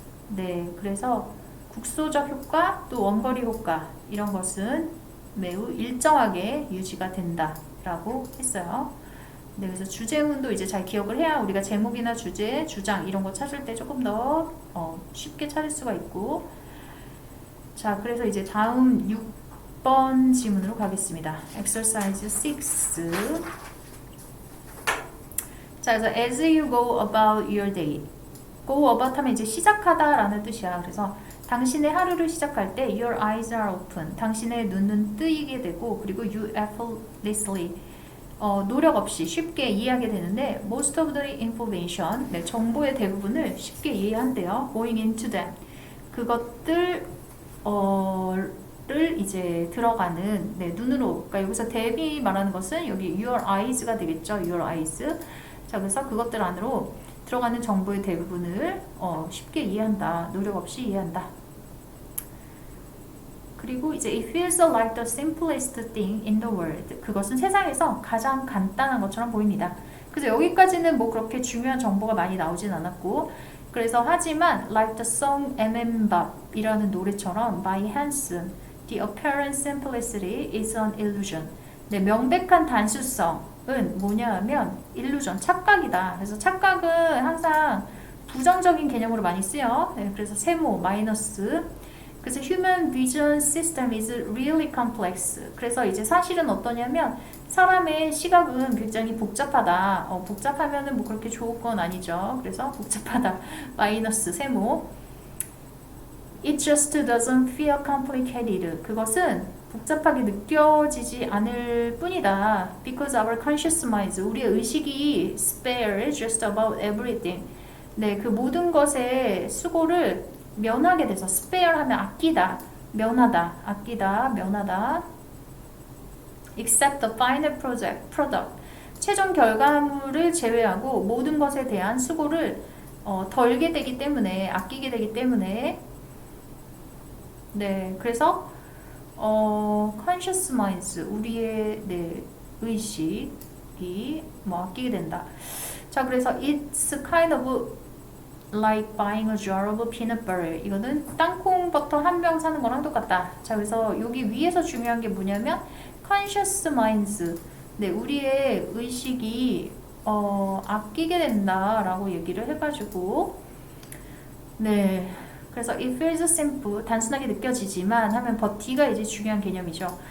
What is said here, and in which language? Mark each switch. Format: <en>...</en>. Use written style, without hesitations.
<ko>네, 그래서 국소적 효과 또 원거리 효과 이런 것은 매우 일정하게 유지가 된다라고 했어요. 네, 그래서 주제문도 이제 잘 기억을 해야 우리가 제목이나 주제, 주장 이런 거 찾을 때 조금 더 쉽게 찾을 수가 있고 자, 그래서 이제 다음 6번 지문으로 가겠습니다. Exercise 6 자, 그래서</ko> <en>as you go about your day</en> <ko>go about 하면 이제 시작하다 라는 뜻이야. 그래서 당신의 하루를 시작할 때</ko> <en>your eyes are open</en> <ko>당신의 눈은 뜨이게 되고 그리고</ko> <en>you effortlessly</en> <ko>노력 없이 쉽게 이해하게 되는데</ko> <en>most of the information</en> <ko>네, 정보의 대부분을 쉽게 이해한대요.</ko> <en>going into them</en> <ko>그것들 를 이제 들어가는 네, 눈으로 그러니까 여기서 대비 말하는 것은 여기 your eyes가 되겠죠. your eyes 자 그래서 그것들 안으로 들어가는 정보의 대부분을 쉽게 이해한다. 노력 없이 이해한다. 그리고 이제</ko> <en>it feels like the simplest thing in the world.</en> <ko>그것은 세상에서 가장 간단한 것처럼 보입니다. 그래서 여기까지는 뭐 그렇게 중요한 정보가 많이 나오진 않았고 그래서 하지만</ko> <en>like the song</en> <ko>M.M.Bop 이라는 노래처럼 by Hanson</ko> <en>the apparent simplicity is an illusion.</en> <ko>네, 명백한 단순성은 뭐냐 하면 illusion, 착각이다. 그래서 착각은 항상 부정적인 개념으로 많이 쓰여. 네, 그래서 세모, 마이너스 그래서</ko> <en>human vision system is really complex.</en> <ko>그래서 이제 사실은 어떠냐면 사람의 시각은 굉장히 복잡하다. 복잡하면은 뭐 그렇게 좋은 건 아니죠. 그래서 복잡하다. 마이너스 세모.</ko> <en>It just doesn't feel complicated.</en> <ko>그것은 복잡하게 느껴지지 않을 뿐이다.</ko> <en>Because our conscious minds,</en> <ko>우리의 의식이</ko> <en>spare just about everything.</en> <ko>네, 그 모든 것의 수고를 면하게 돼서 spare 하면 아끼다, 면하다, 아끼다, 면하다.</ko> <en>Except the final product.</en> <ko>최종 결과물을 제외하고 모든 것에 대한 수고를 덜게 되기 때문에, 아끼게 되기 때문에 네, 그래서</ko> <en>conscious minds,</en> <ko>우리의 네, 의식이 뭐 아끼게 된다. 자, 그래서</ko> <en>it's kind of like buying a jar of peanut butter.</en> <ko>이거는 땅콩 버터 한 병 사는 거랑 똑같다. 자, 그래서 여기 위에서 중요한 게 뭐냐면</ko> <en>conscious minds.</en> <ko>네, 우리의 의식이 아끼게 된다라고 얘기를 해가지고 네, 그래서</ko> <en>it feels simple,</en> <ko>단순하게 느껴지지만 하면 but D가 이제 중요한 개념이죠.</ko>